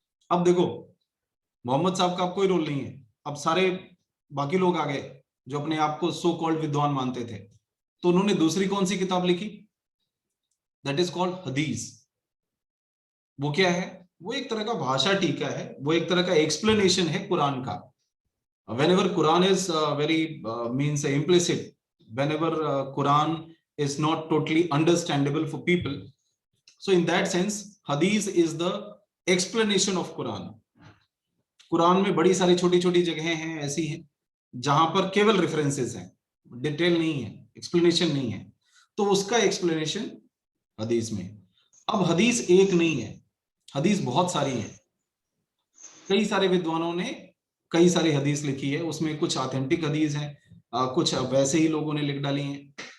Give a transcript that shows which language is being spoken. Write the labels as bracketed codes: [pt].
[hi] अब देखो, मोहम्मद साहब का अब कोई रोल नहीं है, अब सारे बाकी लोग आ गए जो अपने आप को सो कॉल्ड विद्वान मानते थे, तो उन्होंने दूसरी कौन सी किताब लिखी? [en] That is called हदीस। [hi] वो क्या है? वो एक तरह का भाषा टीका है, वो एक तरह का एक्सप्लेनेशन है कुरान का। [en] whenever Quran is very means implicit, whenever Quran is not totally understandable for people, so in that sense hadith is the explanation of Quran. [hi] Quran में बड़ी सारी छोटी छोटी जगहें हैं ऐसी हैं जहां पर केवल रेफरेंसेस हैं, डिटेल नहीं है, एक्सप्लेनेशन नहीं है, तो उसका एक्सप्लेनेशन हदीस में। अब हदीस एक नहीं है, हदीस बहुत सारी है। कई सारे विद्वानों ने कई सारी हदीस लिखी है, उसमें कुछ ऑथेंटिक हदीस हैं, कुछ वैसे ही लोगों ने लिख डाली हैं।